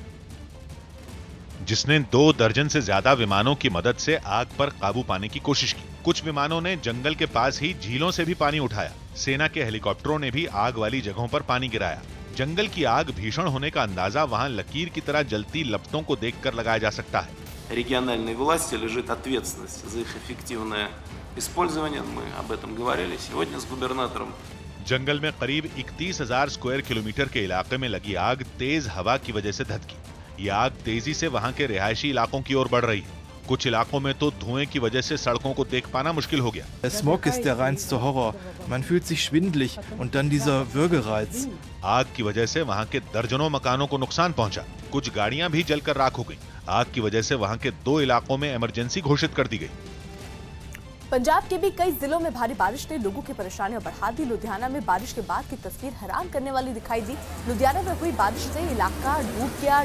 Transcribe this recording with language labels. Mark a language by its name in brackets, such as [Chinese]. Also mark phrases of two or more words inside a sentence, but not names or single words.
[Hindi] जिसने 2 दर्जन से ज्यादा विमानों की मदद से आग पर काबू पाने की कोशिश की। कुछ विमानों ने जंगल के पास ही झीलों से भी पानी उठाया। सेना के हेलीकॉप्टरों ने भी आग वाली जगहों पर पानी गिराया। जंगल की आग भीषण होने का अंदाजा वहां लकीर की तरह जलती लपटों को देखकर लगाया जा सकता है। [Russian] Региональной власти лежит ответственность за их эффективное использование. Мы об этом говорили сегодня с губернатором. [Hindi] जंगल में करीब 31,000 [English] square kilometre [Hindi] के इलाके में लगी आग तेज हवा की वजह से धधकी। ये आग तेजी से वहां के रिहायशी इलाकों की ओर बढ़ रही है। कुछ इलाकों में तो धुएं की वजह से सड़कों को देख पाना मुश्किल हो गया। [German] Der Smog ist der reinste Horror. Man fühlt sich schwindelig und dann dieser Würgereiz. [Hindi] आग की वजह से वहां के दर्जनों मकानों को नुकसान पहुंचा। कुछ गाड़ियां भी जलकर राख हो गईं। आग की वजह से वहां के 2 इलाकों में इमरजेंसी घोषित कर दी गई। पंजाब के भी कई जिलों में भारी बारिश ने लोगों की परेशानियां बढ़ा दी। लुधियाना में बारिश के बाद की तस्वीर हैरान करने वाली दिखाई दी। लुधियाना में हुई बारिश से इलाका डूब गया।